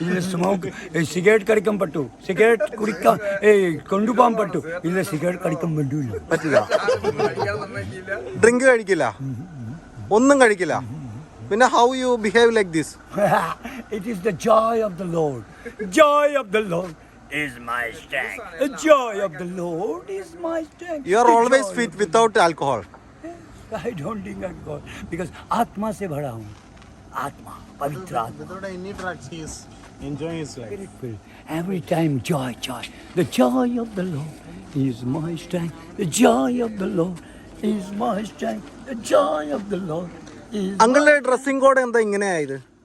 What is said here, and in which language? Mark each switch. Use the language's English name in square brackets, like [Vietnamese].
[Malayalam] Smoke cigarette കടിക്കാൻ പറ്റൂ, cigarette കുടിക്കാൻ കൊണ്ടുപോകാൻ പറ്റൂ, ഇല്ല സിഗരറ്റ് കടിക്കാൻ പറ്റൂല. പറ്റില്ല. ഡ്രിങ്ക് കഴിക്കില്ല, ഒന്നും കഴിക്കില്ല. പിന്നെ [English] how you behave like this? It is the joy of the Lord. Joy of the Lord is my strength. The joy of the Lord is my strength. You are always fit without alcohol. I don't drink alcohol because [Hindi] आत्मा से भरा हूँ. आत्मा, पवित्र आत्मा. [English] Without any drugs, he is enjoying his life. Every time joy. The joy of the Lord is my strength. The joy of the Lord is my strength. The joy of the Lord is. [Malayalam] അങ്കിളുടെ dressing code എന്താ ഇങ്ങനെയായത്?